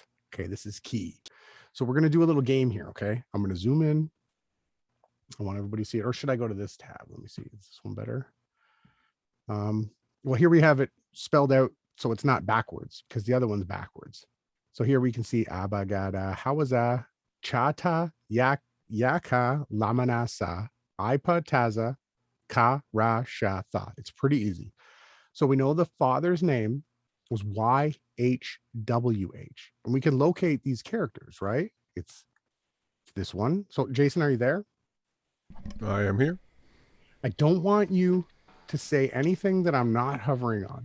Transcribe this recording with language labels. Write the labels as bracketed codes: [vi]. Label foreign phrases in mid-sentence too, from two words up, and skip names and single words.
[en] Okay, this is key. So we're going to do a little game here, okay? I'm going to zoom in. I want everybody to see it. Or should I go to this tab? Let me see. Is this one better? Well, here we have it spelled out so it's not backwards because the other one's backwards. So here we can see Abagada, Hawaza, Chata, Yaka, Lamanasa, Ipa Taza, Ka Ra Sha Tha. It's pretty easy. So we know the Father's name was YHWH. And we can locate these characters, right? It's this one. So Jason, are you there? I am here. I don't want you to say anything that I'm not hovering on.